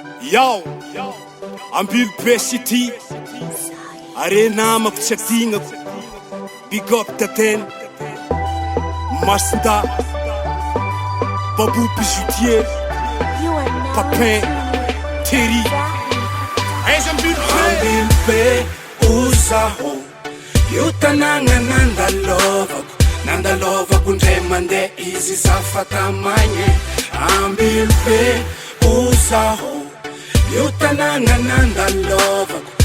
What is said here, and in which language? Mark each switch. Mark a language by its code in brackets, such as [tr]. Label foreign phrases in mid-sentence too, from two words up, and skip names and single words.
[mg] Yo, Ambily Be City. Are namako tsy adinako. [en] Big up Tatene. Masta. Babou Bijoutier. You are now Papin. Terry. [mg] Aiza Ambily Be? Ambily Be, ozaho. Io tanàna nandalovako. Nandalovako ndray mandeha izy za fa tamagny. Ambily Be, ozaho. Io tanàna nandalovako.